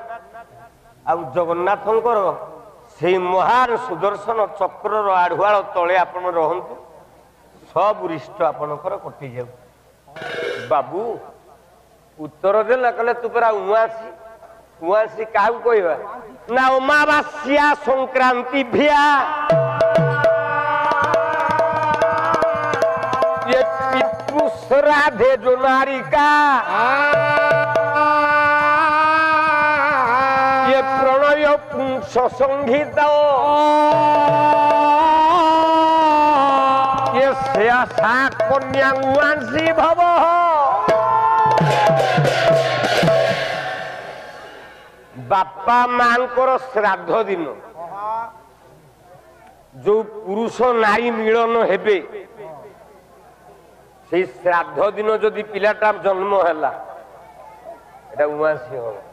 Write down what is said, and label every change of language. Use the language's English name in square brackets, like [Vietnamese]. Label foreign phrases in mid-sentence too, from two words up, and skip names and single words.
[Odia] ଆଉ ଜଗନ୍ନାଥଙ୍କର ସେଇ ମହାନ ସୁଦର୍ଶନ ଚକ୍ରର ଆଢୁଆଳ ତଳେ ଆପଣ ରହନ୍ତୁ ସବୁ ରିଷ୍ଟ ଆପଣଙ୍କର କଟିଯାଉ। ବାବୁ ଉତ୍ତର ଦେଲା କହିଲେ ତୁ ପରା ଉଆସି ଉଆସି କାହାକୁ କହିବା ନା ଅମାବାସ୍ୟା ସଂକ୍ରାନ୍ତି ଭିଆ [Sanskrit] ये पितृ श्राद्धे जो नारिका ये प्रणय पुंस संहित ये शेषा कन्या उआंसी भव। [Odia] ବାପା ମାଙ୍କର ଶ୍ରାଦ୍ଧ ଦିନ ଯୋ ପୁରୁଷ ନାରୀ ମିଳନ ହେବେ ସେ ଶ୍ରାଦ୍ଧ ଦିନ ଯଦି ପିଲାଟା ଜନ୍ମ ହେଲା ଏଟା ଉଆସୀ ହୋ।